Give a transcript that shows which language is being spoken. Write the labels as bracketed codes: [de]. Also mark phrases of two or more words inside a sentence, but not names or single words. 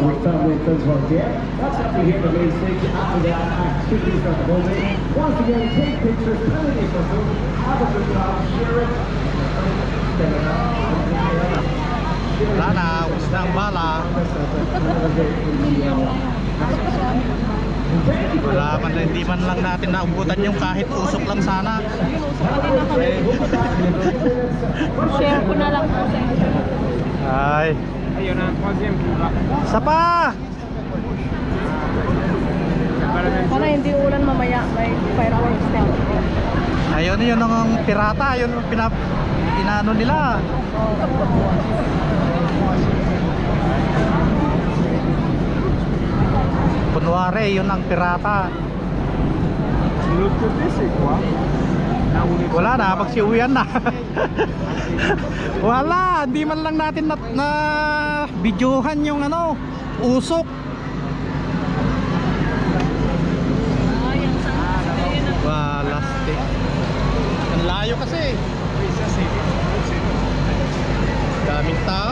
[tl] Wala na, ubos na ang bala. Wala man, hindi man lang natin naubutan yung kahit usok lang sana. Share ko na lang po sa inyo. Ay. Ayun na, [fr] troisième qui va. [tl] Isa pa! Para hindi ulan mamaya, may fireworks na. Ayun yun ang pirata, yun ang inano nila. Kunwari, yun ang pirata. [fr] De l'autre côté, c'est quoi? Là où les [tl] Wala na, magsiuwian na. Wala, hindi man lang natin na videohan yung ano, usok. Wala, stick. Ang layo kasi. Daming tao.